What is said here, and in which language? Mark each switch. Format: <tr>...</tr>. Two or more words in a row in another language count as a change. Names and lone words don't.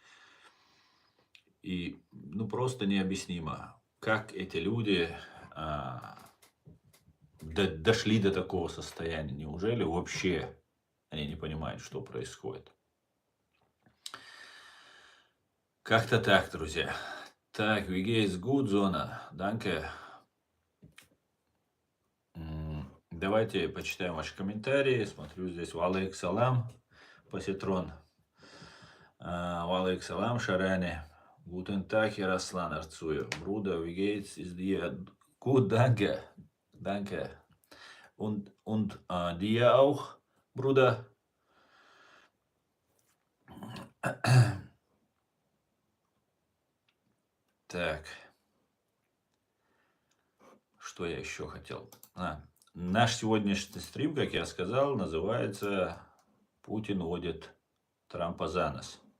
<ru>И ну просто необъяснимо, как эти люди дошли до такого состояния. Неужели вообще они не понимают, что происходит? Как-то так, друзья. Так,</ru> <de>wie geht's gut, Зона? Danke.</de> <ru>Давайте почитаем ваши комментарии. Смотрю здесь</ru> <ar>وعليك السلام,</ar> <ru>Поситрон.</ru> <ar>وعليك السلام,</ar> <ru>Шаране.</ru> <de>Guten Tag,</de> <ru>Ярослан Арцуев.</ru> <de>Bruder, wie geht's? Ist dir gut? Danke. Danke. Und dir auch, Bruder?</de> <ru>Так. Что я еще хотел? Наш сегодняшний стрим, как я сказал, называется «Путин водит Трампа за нос».</ru>